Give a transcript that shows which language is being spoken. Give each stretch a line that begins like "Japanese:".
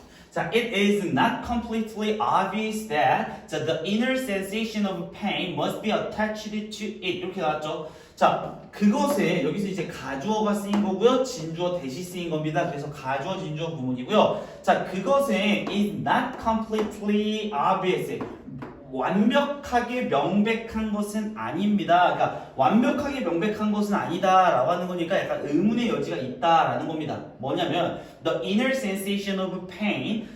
English: 자, it is not completely obvious that the inner sensation of pain must be attached to it.
Korean: 이렇게 나왔죠. 자, 그것에 여기서 이제 가주어가 쓰인 거고요. 진주어 대시 쓰인 겁니다. 그래서 가주어, 진주어 구문이고요. 자, 그것에
English: is not completely obvious.
Korean: 완벽하게 명백한 것은 아닙니다. 그러니까 완벽하게 명백한 것은 아니다라고 하는 거니까 약간 의문의 여지가 있다라는 겁니다. 뭐냐면
English: the inner sensation of pain.